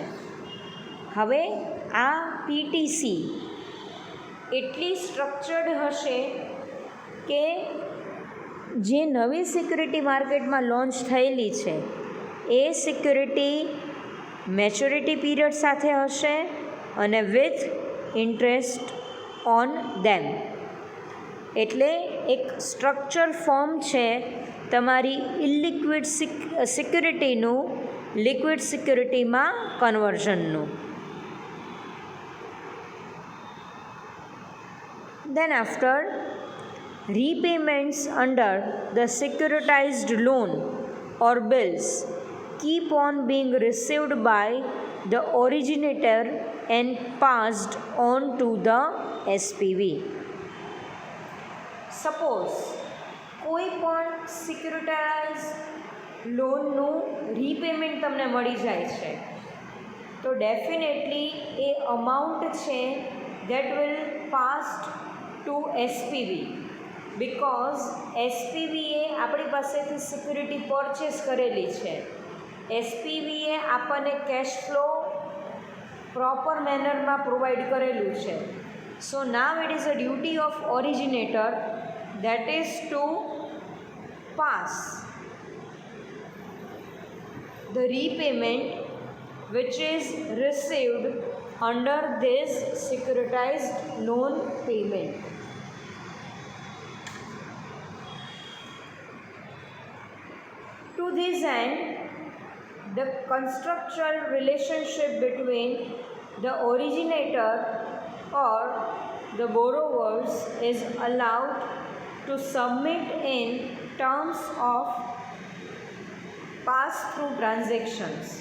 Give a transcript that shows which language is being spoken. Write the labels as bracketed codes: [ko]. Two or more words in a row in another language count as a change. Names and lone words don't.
[gu] હવે આ પીટીસી એટલી સ્ટ્રક્ચર્ડ હશે કે જે નવી સિક્યુરિટી માર્કેટમાં લોન્ચ થયેલી છે એ [en] security maturity period [gu] સાથે હશે અને [en] with interest on them. [gu] એટલે એક [en] structure form [gu] છે તમારી [en] illiquid securityનું liquid securityમાં [gu] કન્વર્ઝનનું. [en] Then after, repayments under the securitized loan or bills keep on being received by the originator and passed on to the SPV. [gu] Suppose કોઈ પણ [en] securitize loanનું repayment [gu] તમને મળી જાય છે તો ડેફિનેટલી એ અમાઉન્ટ છે [en] that will passed to SPV, because SPV [gu] એ આપણી પાસેથી [en] security purchase [gu] કરેલી છે. SPV એ આપણને [en] cash flow proper mannerમાં provide [gu] કરેલું છે. [en] so now it is a duty of originator that is to pass the repayment which is received under this securitized loan payment. To this end, the contractual relationship between the originator or the borrowers is allowed to submit in terms of pass-through transactions.